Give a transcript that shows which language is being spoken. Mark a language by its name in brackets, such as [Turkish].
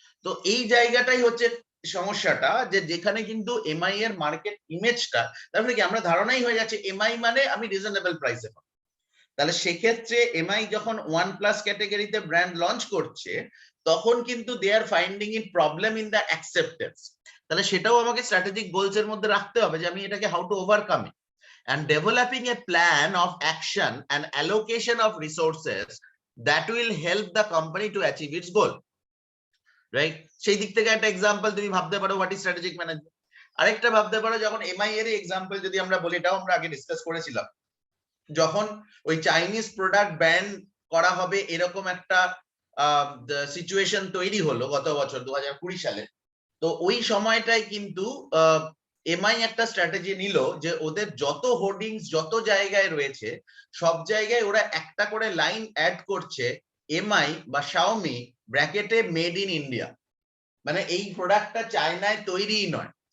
[Bangla] তো এই জায়গাটাই হচ্ছে সমস্যাটা, যে যেখানে কিন্তু এমআই এর মার্কেট ইমেজটা, তারপরে কি আমরা ধারণাই হয়ে যাচ্ছে এমআই মানে আমি রিজনেবল প্রাইসে পাবো। তাহলে সেক্ষেত্রে এমআই যখন ওয়ান প্লাস ক্যাটাগরিতে ব্র্যান্ড লঞ্চ করছে তখন কিন্তু [English] They are finding it problem in the acceptance. [Bangla] তাহলে সেটাও আমাকে স্ট্র্যাটেজিক গোলস এর মধ্যে রাখতে হবে যে আমি এটাকে [English] How to overcome it, and developing a plan of action and allocation of resources that will help the company to achieve its goal, right? [Bangla] সেই দিক থেকে একটা এক্সাম্পল তুমি ভাবতে পারো [English] What is strategic management. [Bangla] আরেকটা ভাবতে পারো যখন এমআই এর এক্সাম্পল যদি আমরা বলি, এটাও আমরা আগে ডিসকাস করেছিলাম, যখন ওই চাইনিজ প্রোডাক্ট ব্যান করা হবে এরকম একটা সিচুয়েশন তৈরি হলো গত বছর 2020 সালে, তো ওই সময়টায় কিন্তু এমআই একটা স্ট্র্যাটেজি নিল যে ওদের যত হোর্ডিংস যত জায়গায় রয়েছে সব জায়গায় ওরা একটা করে লাইন অ্যাড করছে এমআই বা শাওমি ব্র্যাকেটে মেড ইন ইন্ডিয়া, মানে এই প্রোডাক্টটা চায়নায় তৈরিই নয়।